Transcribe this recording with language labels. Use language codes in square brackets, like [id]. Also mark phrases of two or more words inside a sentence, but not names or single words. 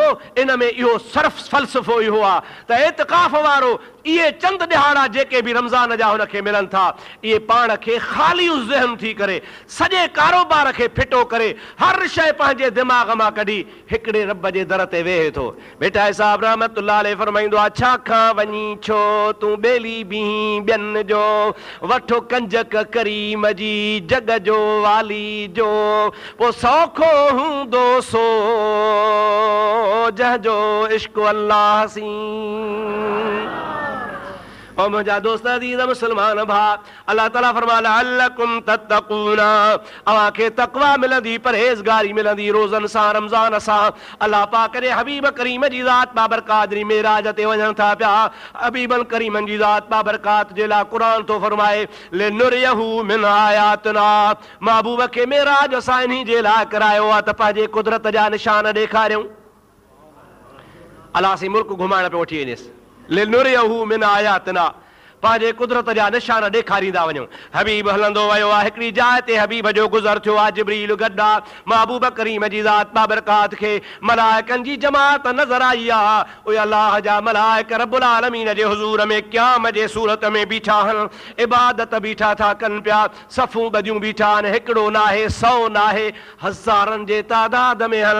[sd] इन में इहो सर्फ फ़लसफ़ो इहो आहे त एतिकाफ़ वारो इहे चंद ॾिहाड़ा जेके बि रमज़ान जा हुनखे मिलनि था, इहे पाण खे ख़ाली ज़हन थी करे, सॼे कारोबार खे फिटो करे, हर शइ पंहिंजे दिमाग़ मां कढी हिकिड़े रब जे दर ते वेहे थो। बेटा साहिब [ar] رحمة الله عليه [sd] फरमाईंदो आहे, छा खां वञी छो तूं बेली बीं ॿियनि जो, वठो कंजक करीम जी जग जो वाली जो, पोइ सौखो हूंदो सो जंहिंजो इश्क़ अल्लाह सी। और मुंहिंजा दोस्त अज़ीज़ मुस्लमान भाउ, अल्लाह ताला फरमाए [ar] لعلكم تتقون, [sd] अव्हां खे तक़वा मिलंदी, परहेज़गारी मिलंदी रोज़नि सां, रमज़ान सां। अल्लाह पाक जे हबीब करीम जी ज़ात बाबरकात जी मेराज ते वञनि था पिया। हबीबन करीमन जी ज़ात बाबरकात जे लाइ क़ुरान थो फरमाए [ar] لنريه من آياتنا, [sd] महबूब खे मेराज असां इन्ही जे लाइ करायो आहे त पंहिंजे कुदरत जा निशान ॾेखारियूं। अलाह सी मुल्क घुमाइण पियो वठी वञेसि, [ar] لنريه من آياتنا, [sd] पंहिंजे कुदरत जा निशान ॾेखारींदा वञूं। हबीब हलंदो वियो आहे, हिकिड़ी जाइ ते हबीब जो गुज़र थियो आहे, जिब्रील गड्डा महबूब करीम जी ज़ात बाबरकात खे मलाइकनि जी जमात नज़र आई आहे। उहे अलाह जा मलाइक [ar] رب العالمين [sd] जे हुज़ूर में क़याम जे सूरत में बीठा आहिनि, इबादत बीठा था कनि पिया, सफ़ूं ॿधियूं बीठा आहिनि, हिकिड़ो नाहे, 100 नाहे, हज़ारनि जे तादाद में आहिनि।